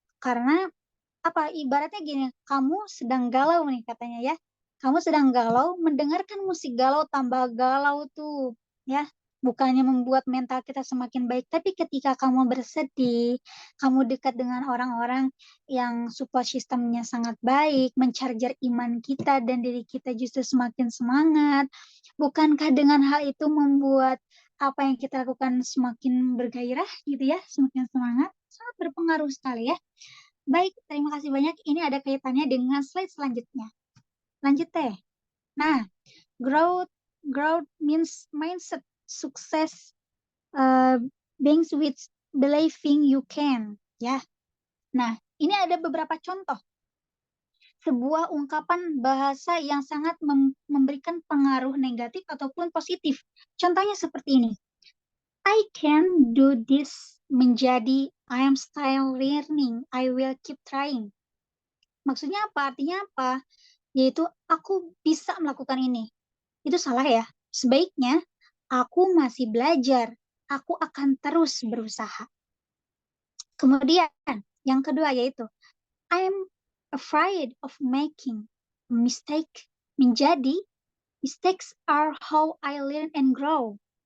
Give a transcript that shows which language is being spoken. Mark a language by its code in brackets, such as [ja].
[id] Karena apa, ibaratnya gini, kamu sedang galau nih katanya ya, kamu sedang galau, mendengarkan musik galau tambah galau tuh ya, bukannya membuat mental kita semakin baik, tapi ketika kamu bersedih, kamu dekat dengan orang-orang yang support sistemnya sangat baik, mencarger iman kita dan diri kita justru semakin semangat. Bukankah dengan hal itu membuat apa yang kita lakukan semakin bergairah gitu ya, semakin semangat? Sangat berpengaruh sekali ya. Baik, terima kasih banyak. Ini ada kaitannya dengan slide selanjutnya. Lanjut teh. Nah, [en] growth means mindset, success, beings with believing you can. [id] Ya. Nah, ini ada beberapa contoh. Sebuah ungkapan bahasa yang sangat memberikan pengaruh negatif ataupun positif. Contohnya seperti ini. [en] I can do this [id] menjadi [en] I am still learning, I will keep trying. [id] Maksudnya apa? Artinya apa? Yaitu aku bisa melakukan ini. Itu salah ya. Sebaiknya aku masih belajar, aku akan terus berusaha. Kemudian yang kedua yaitu [en] I'm afraid of making a mistake [id] menjadi [en] mistakes are how I learn and grow.